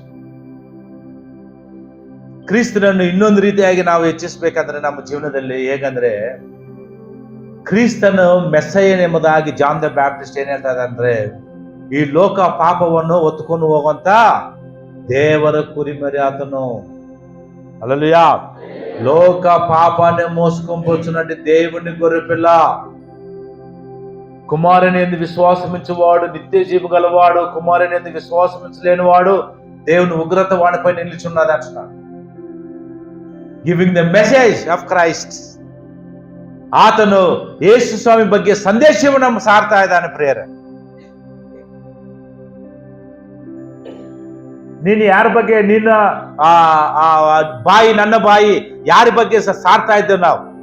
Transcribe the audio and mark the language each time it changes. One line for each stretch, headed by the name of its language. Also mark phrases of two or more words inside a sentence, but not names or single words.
Kannada: ಕ್ರಿಸ್ತನನ್ನು ಇನ್ನೊಂದು ರೀತಿಯಾಗಿ ನಾವು ಹೆಚ್ಚಿಸಬೇಕಂದ್ರೆ ನಮ್ಮ ಜೀವನದಲ್ಲಿ ಹೇಗಂದ್ರೆ, ಕ್ರಿಸ್ತನು ಮೆಸ್ಸಯ್ಯನ್ ಎಂಬುದಾಗಿ ಜಾನ್ ದ ಬ್ಯಾಪ್ಟಿಸ್ಟ್ ಏನ್ ಹೇಳ್ತಾ ಇದೆ ಅಂದ್ರೆ, ಈ ಲೋಕ ಪಾಪವನ್ನು ಹೊತ್ತುಕೊಂಡು ಹೋಗುವಂತ ದೇವರ ಕುರಿಮರಿ ಆತನು.
Telugu: హల్లెలూయా. లోక పాపాన్ని మోసుకొని పోచున్నట్టు దేవుని గొర్రెపిల్ల, కుమారుని యందు విశ్వాసమించువాడు నిత్య జీవం గలవాడు, కుమారుని యందు విశ్వాసమించలేని వాడు దేవుని ఉగ్రత వాడిపై నిలిచున్నది అంటున్నాడు.
English: Giving the message of Christ.
Kannada: ಆತನು ಯೇಸು ಸ್ವಾಮಿ ಬಗ್ಗೆ ಸಂದೇಶವನ್ನು ಸಾರ್ತಾ ಇದ್ದಾನೆ. ಪ್ರಿಯರೇ, ನೀನು ಯಾರ ಬಗ್ಗೆ, ನಿನ್ನ ಬಾಯಿ, ನನ್ನ ಬಾಯಿ ಯಾರ ಬಗ್ಗೆ ಸಾರ್ತಾ ಇದ್ದೇವೆ ನಾವು?